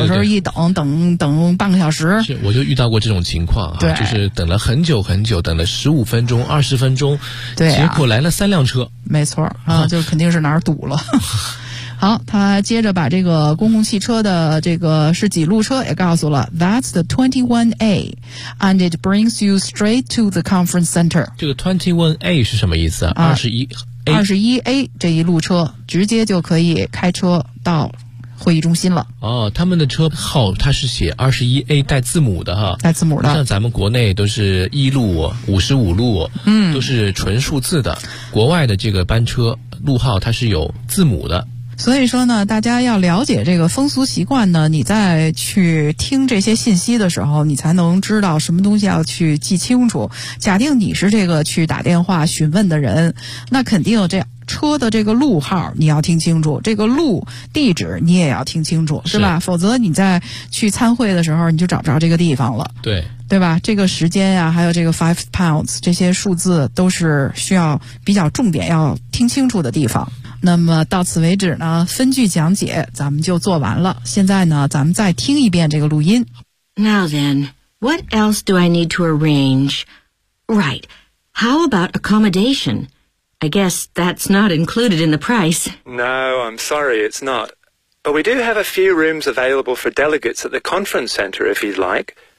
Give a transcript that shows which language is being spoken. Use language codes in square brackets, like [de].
[zh] 有时候一等半个小时，是，我就遇到过这种情况啊，就是等了很久很久，等了15分钟、20分钟，对，结果来了3辆车，没错啊，就肯定是哪儿堵了。好，他接着把这个公共汽车的这个是几路车也告诉了。 [en] That's the 21A, and it brings you straight to the conference center. [zh] 这个 21A 是什么意思啊？21A 这一路车直接就可以开车到会议中心了。哦，他们的车号它是写 21A 带字母的哈，带字母的，像咱们国内都是一路、55路，都是纯数字的，国外的这个班车路号它是有字母的。所以说呢，大家要了解这个风俗习惯呢，你再去听这些信息的时候，你才能知道什么东西要去记清楚。假定你是这个去打电话询问的人，那肯定这车的这个路号你要听清楚，这个路地址你也要听清楚，是吧？否则你在去参会的时候你就找不着这个地方了。对，对吧？这个时间啊，还有这个 5 pounds 这些数字都是需要比较重点要听清楚的地方。那么到此为止呢，分句讲解咱们就做完了。现在呢，咱们再听一遍这个录音。 [en] Now then, what else do I need to arrange? Right, how about accommodation? I guess that's not included in the price. No, I'm sorry, it's not. But we do have a few rooms available for delegates at the conference center if you'd like.